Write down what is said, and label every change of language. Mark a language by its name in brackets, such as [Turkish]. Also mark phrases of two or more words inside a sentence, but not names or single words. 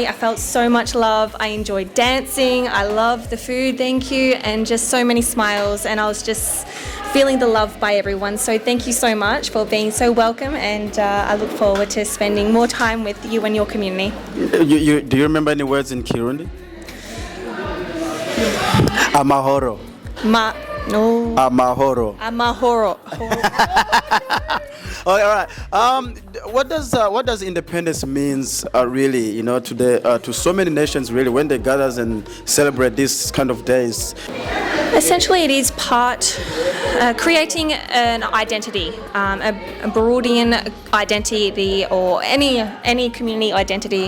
[English] I felt so much love. I enjoyed dancing. I loved the food, thank you, and just so many smiles, and I was just feeling the love by everyone. So thank you so much for being so welcome, and I look forward to spending more time with you and your community. Do you remember any words in Kirundi? [Rundi] Amahoro. [English] No. [Rundi] Amahoro. Amahoro. [English] All right. What does independence means really? You know, to so many nations really when they gather and celebrate these kind of days. Essentially, it is part creating an identity, a Burundian identity, or any community identity.